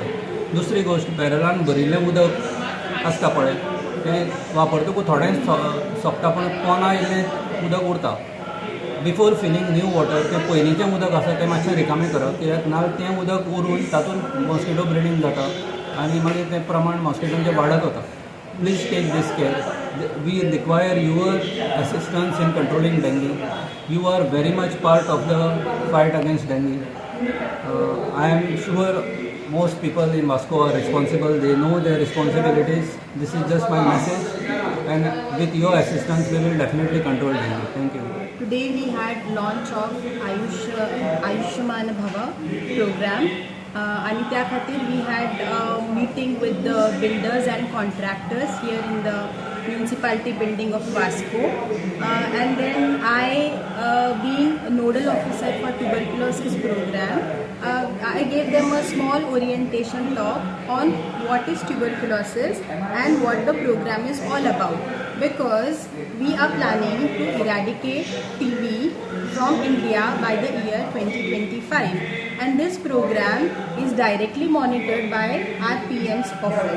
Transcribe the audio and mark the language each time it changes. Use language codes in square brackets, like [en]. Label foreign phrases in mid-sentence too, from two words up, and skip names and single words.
[kok] दुसरी गोश्ट, बॅरलान भरिल्लें उदक आसता पळय तें वापरतकूच थोडें सोंपता पूण पोंदां इल्लें उदक उरता. [en] before filling new water [kok] तें पयलींचें उदक आसा तें मातशें रिकामें करप, कित्याक नाजाल्यार तें उदक उरून तातूंत [en] mosquito breeding [kok] जाता आनी मागीर तें प्रमाण मॉस्किटोचें वाडत वता. [en] Please take this care. We require your assistance in controlling dengue. You are very much part of the fight against dengue. I am sure most people in Moscow are responsible. They know their responsibilities. This is just my message, and with your assistance we will definitely control dengue. Thank you. Today we had launch of Ayushman Bhava program and [kok] त्या खातीर [en] we had a meeting with the builders and contractors here in the municipality building of Vasco, and then I being a nodal officer for tuberculosis program, I gave them a small orientation talk on what is tuberculosis and what the program is all about, because we are planning to eradicate TB from India by the year 2025, and this program is directly monitored by our PM's office.